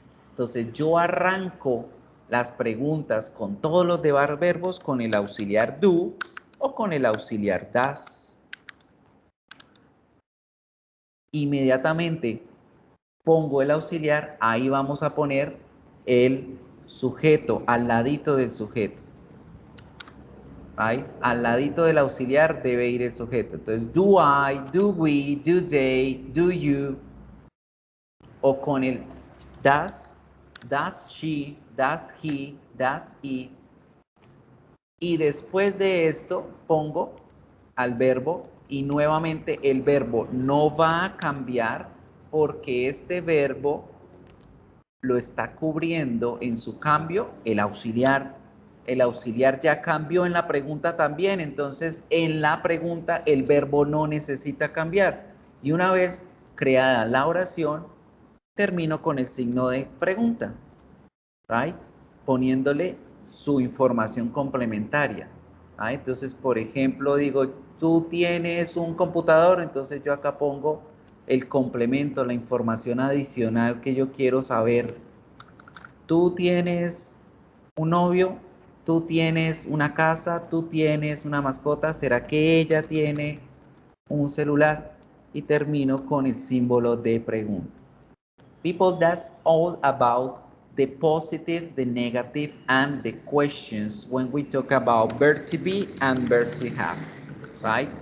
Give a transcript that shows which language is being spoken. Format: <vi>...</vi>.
<es>Entonces, yo arranco las preguntas con todos los verbos con el auxiliar do o con el auxiliar does. Inmediatamente pongo el auxiliar, ahí vamos a poner el sujeto al ladito del sujeto. Ahí, al ladito del auxiliar debe ir el sujeto. Entonces, do I, do we, do they, do you. O con el does she, does he, does it. Y después de esto pongo al verbo y nuevamente el verbo no va a cambiar porque este verbo lo está cubriendo en su cambio el auxiliar. El auxiliar ya cambió en la pregunta también, entonces en la pregunta el verbo no necesita cambiar. Y una vez creada la oración, termino con el signo de pregunta, right? Poniéndole su información complementaria. ¿Ah? Entonces, por ejemplo, digo, tú tienes un computador, entonces yo acá pongo el complemento, la información adicional que yo quiero saber. Tú tienes un novio, tú tienes una casa, tú tienes una mascota, ¿será que ella tiene un celular? Y termino con el símbolo de pregunta.</es> <en>People, that's all about the positive, the negative, and the questions when we talk about verb to be and verb to have, right?</en>